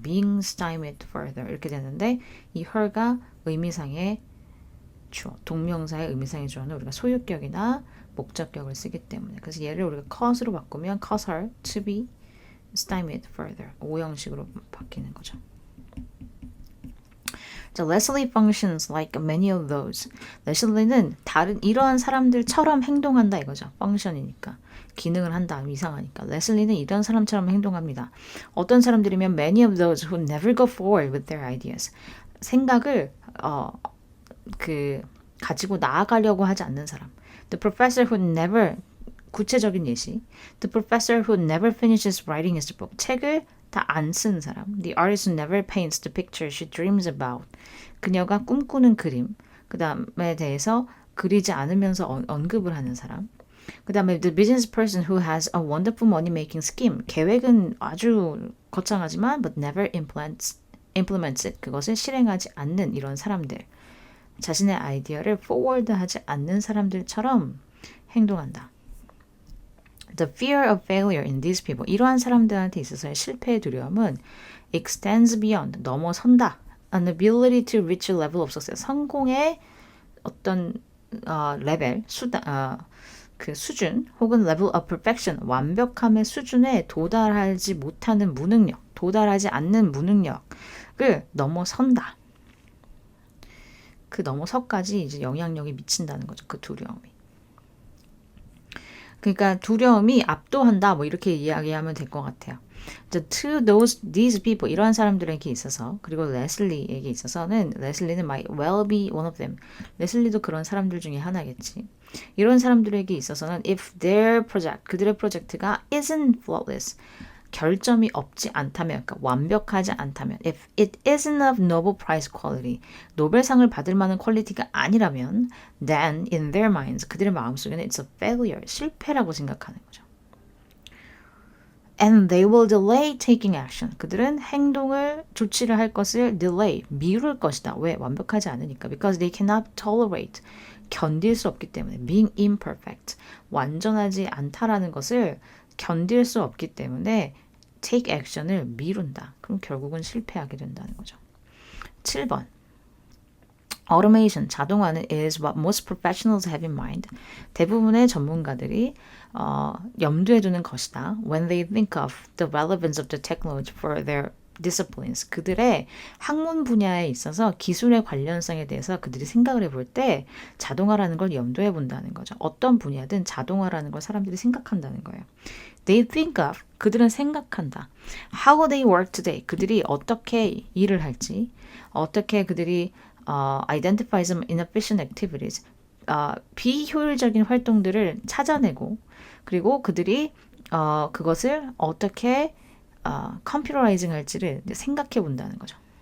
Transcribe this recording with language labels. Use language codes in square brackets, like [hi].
[en] being stymied further [ko] 이렇게 되는데 이 her가 의미상의 주어, 동명사의 의미상의 주어는 우리가 소유격이나 목적격을 쓰기 때문에 그래서 얘를 우리가 cause로 바꾸면 [en] cause her to be stymied further. [ko] 오형식으로 바뀌는 거죠. [en] 자, Leslie functions like many of those. [ko] 레슬리는 다른 이러한 사람들처럼 행동한다 이거죠. function이니까. 기능을 한다. 이상하니까. 레슬리는 이런 사람처럼 행동합니다. 어떤 사람들이면 [en] many of those who never go forward with their ideas. [ko] 생각을 가지고 나아가려고 하지 않는 사람. [en] The professor who never [ko] 구체적인 예시. [en] The professor who never finishes writing his book. [ko] 책을 다 안 쓴 사람. [en] The artist who never paints the picture she dreams about. [ko] 그녀가 꿈꾸는 그림. 그 다음에 대해서 그리지 않으면서 언급을 하는 사람. 그 다음에 [en] the business person who has a wonderful money-making scheme. [ko] 계획은 아주 거창하지만 [en] but never implements it. [ko] 그것을 실행하지 않는 이런 사람들. 자신의 아이디어를 forward하지 않는 사람들처럼 행동한다. [en] The fear of failure in these people. [ko] 이러한 사람들한테 있어서의 실패의 두려움은 [en] extends beyond. [ko] 넘어선다. [en] An ability to reach a level of success. [ko] 성공의 어떤 레벨, 그 수준 혹은 [en] level of perfection. [ko] 완벽함의 수준에 도달하지 못하는 무능력, 도달하지 않는 무능력을 넘어선다. 그 넘어서까지 이제 영향력이 미친다는 거죠. 그 두려움이. 그러니까 두려움이 압도한다. 뭐 이렇게 이야기하면 될 것 같아요. [en] To these people [ko] 이러한 사람들에게 있어서 그리고 레슬리에게 있어서는 레슬리는 [en] might well be one of them. [ko] 레슬리도 그런 사람들 중에 하나겠지. 이런 사람들에게 있어서는 [en] if their project [ko] 그들의 프로젝트가 [en] isn't flawless [ko] 결점이 없지 않다면, 그러니까 완벽하지 않다면, [en] if it isn't of Nobel Prize quality, [ko] 노벨상을 받을 만한 퀄리티가 아니라면, [en] then in their minds, [ko] 그들의 마음속에는 [en] it's a failure, [ko] 실패라고 생각하는 거죠. [en] And they will delay taking action. [ko] 그들은 조치를 할 것을 delay, 미룰 것이다. 왜? 완벽하지 않으니까. [en] Because they cannot tolerate, [ko] 견딜 수 없기 때문에. [en] Being imperfect, [ko] 완전하지 않다라는 것을 견딜 수 없기 때문에 [en] take action [ko] 을 미룬다. 그럼 결국은 실패하게 된다는 거죠. 7번. [en] Automation, 자동화는 is what most professionals have in mind. [ko] 대부분의 전문가들이 염두에 두는 것이다. [en] When they think of the relevance of the technology for their disciplines. [ko] 그들의 학문 분야에 있어서 기술의 관련성에 대해서 그들이 생각을 해볼 때 자동화라는 걸 염두에 본다는 거죠. 어떤 분야든 자동화라는 걸 사람들이 생각한다는 거예요. [en] They think of, [ko] 그들은 생각한다. [en] How they work today, [ko] 그들이 어떻게 일을 할지, 어떻게 그들이 [en] identify some inefficient activities, [ko] 비효율적인 활동들을 찾아내고, 그리고 그들이 그것을 어떻게 컴퓨터라이징 할지를 생각해 본다는 거죠.